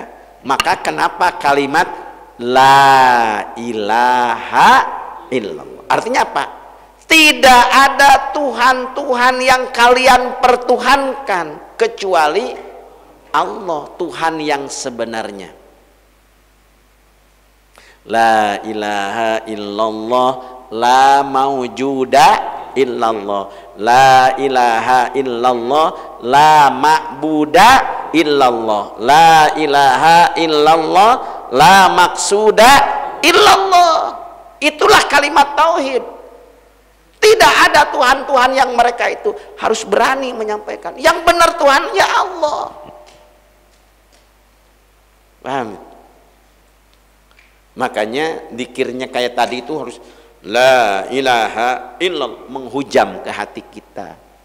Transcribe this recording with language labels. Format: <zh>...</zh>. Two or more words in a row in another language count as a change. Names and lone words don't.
<id>Maka kenapa kalimat</id> <ar>لا إله إلا الله?</ar> <id>Artinya apa? Tidak ada Tuhan yang kalian pertuhankan kecuali Allah, Tuhan yang sebenarnya.</id> <ar>لا إله إلا الله، لا موجود إلا الله، لا إله إلا الله، لا معبود إلا الله، لا إله إلا الله، لا مقصود إلا الله.</ar> <id>Itulah kalimat tauhid. Tidak ada Tuhan yang mereka itu harus berani menyampaikan. Yang benar Tuhan ya Allah. Paham? Makanya zikirnya kayak tadi itu harus</id> <ar>لا إله إلا الله,</ar> <id>menghujam ke hati kita.</id>